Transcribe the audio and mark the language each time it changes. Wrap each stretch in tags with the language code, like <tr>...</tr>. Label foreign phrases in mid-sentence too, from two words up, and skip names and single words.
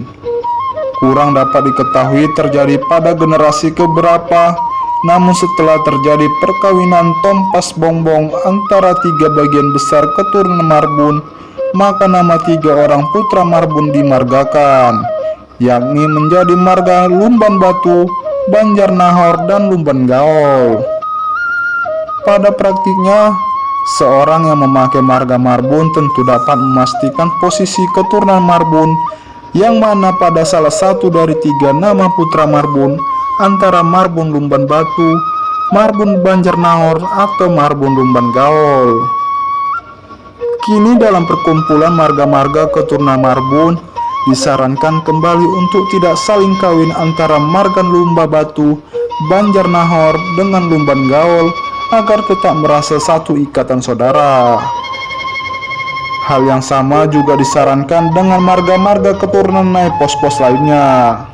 <id>Kurang dapat diketahui terjadi pada generasi keberapa, namun setelah terjadi perkawinan Tompas Bongbong antara 3 bagian besar keturunan Marbun, maka nama 3 orang putra Marbun dimargakan, yakni menjadi marga Lumban Batu, Banjar Nahor, dan Lumban Gaol. Pada praktiknya, seorang yang memakai marga Marbun tentu dapat memastikan posisi keturunan Marbun, yang mana pada salah satu dari 3 nama putra Marbun antara Marbun Lumban Batu, Marbun Banjarnahor atau Marbun Lumban Gaol. Kini dalam perkumpulan marga-marga keturunan Marbun disarankan kembali untuk tidak saling kawin antara marga Lumba Batu Banjarnahor dengan Lumban Gaol agar tetap merasa satu ikatan saudara. Hal yang sama juga disarankan dengan marga-marga keturunan Nyai Pospos lainnya.</id>